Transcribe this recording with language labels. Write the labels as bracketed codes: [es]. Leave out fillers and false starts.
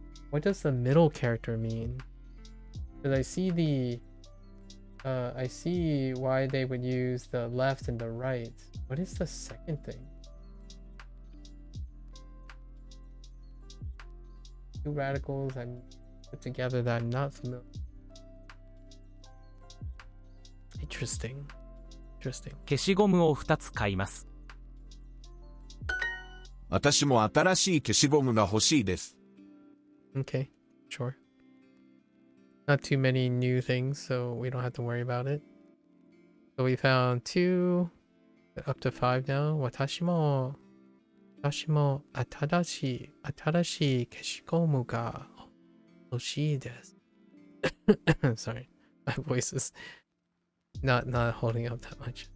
[en] What does the middle character mean? Because I see I see why they would use the left and the right. What is the second thing? Two radicals I put together that I'm not familiar. Interesting. [ja] 消しゴムを2つ買います。私も新しい消しゴムが欲しいです。 [en] Okay, sure. Not too many new things, so we don't have to worry about it. So we found 2, up to 5 now. [ja] 私も新しい消しゴムが欲しいです。 [en] Sorry, my voice is not holding up that much.